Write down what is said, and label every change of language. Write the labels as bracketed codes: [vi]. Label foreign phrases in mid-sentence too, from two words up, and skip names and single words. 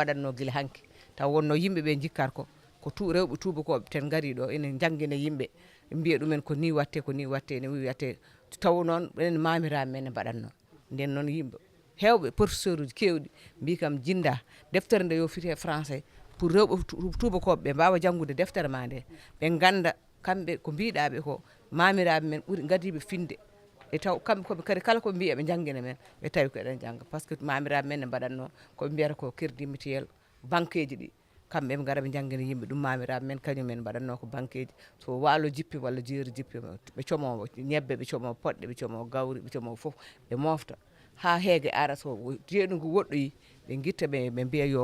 [ff] mbaɗatno guila hanki taw wonno yimɓeɓe jikkat ko rewɓe tubakoɓe ten gari ɗo ene jangguina yimɓe mbiya ɗumen ko ni watte ne watte taw noon ɓen mamiraɓe men ne mbaɗatno nden noon yimɓe hewɓe professeur uji kewɗi mbi kam Djinda deftere nde yo fiite français pour rewɓe tubakoɓe ɓe mbawa janggude deftere ma nde ɓe ganda kamɓe ko mbiɗaɓe ko mamiraɓe men ɓuuri gadiɓe finde e taw kamɓe koɓe kadi kala koɓe mbiya ɓe jangguina men ɓe tawi ko eɗen jangga par ce que mamiraɓe men ne mbaɗatno koɓe mbiyata ko crédit mutuel banque ji ɗi kamɓe ɓe gara ɓe jangguina yimɓe ɗum mamiraɓe men kañumen mbaɗatno ko banque ji so walo jippi walla jeeri jippi ɓe comowo ñebbe ɓe comowo poɗɗe ɓe comowo gawri ɓe comowo foof ɓe mofta ha heege ara so jeeɗu ngu woɗɗoyi ɓe guitta ɓe mbiya